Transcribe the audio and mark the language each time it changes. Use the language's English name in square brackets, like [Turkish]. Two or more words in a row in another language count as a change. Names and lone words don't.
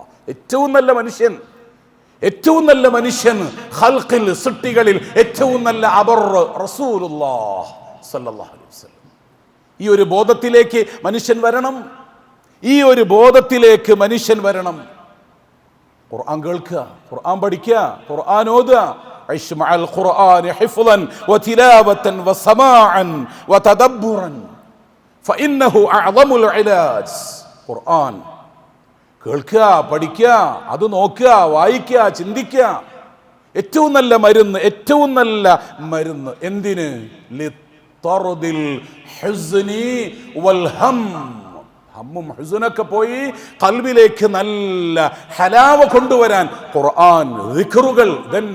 [Malayalam] ഏറ്റവും നല്ല മനുഷ്യൻ ഖൽഖിൽ, സൃഷ്ടികളിൽ ഏറ്റവും നല്ല അബർ [Arabic] رسول الله صلى الله عليه وسلم. [Malayalam] ഈ ഒരു ബോധത്തിലേക്ക് മനുഷ്യൻ വരണം. ഖുർആൻ കേൾക്കുക, ഖുർആൻ പഠിക്കുക, ഖുർആൻ ഓതുക. [Arabic] عيش مع القرآن حفظا وتلاوة وسماعا وتدبرا فإنه أعظم العلاج. [Malayalam] ഖുർആൻ കേൾക്കുക, പഠിക്കുക, അത് നോക്കുക, വായിക്കുക, ചിന്തിക്കുക. ഏറ്റവും നല്ല മരുന്ന് എന്തിന്? [Arabic] لطرد الحزن والهم. [Malayalam] ഹമ്മും ഹുസ്നൊക്കെ പോയി ഖൽബിലേക്ക് നല്ല ഹലാവ കൊണ്ടുവരാൻ ഖുർആൻ, ദിക്റുകൾ തന്നെ.